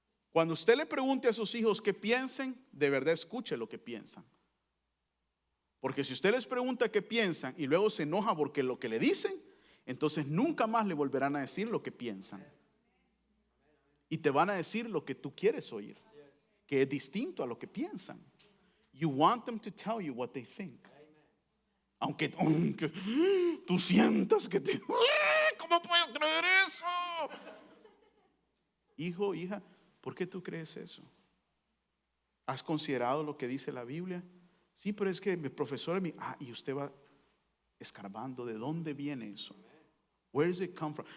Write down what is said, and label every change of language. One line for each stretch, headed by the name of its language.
Spanish: Cuando usted le pregunte a sus hijos qué piensen, de verdad escuche lo que piensan. Porque si usted les pregunta qué piensan y luego se enoja porque lo que le dicen, entonces nunca más le volverán a decir lo que piensan. Y te van a decir lo que tú quieres oír, que es distinto a lo que piensan.
English: You want them to tell you what they think.
Spanish: Aunque tú sientas que ¿cómo puedes creer eso? Hijo, hija, ¿por qué tú crees eso? ¿Has considerado lo que dice la Biblia? Sí, pero es que mi profesor y usted va escarbando de dónde viene eso.
English: Where does it come from?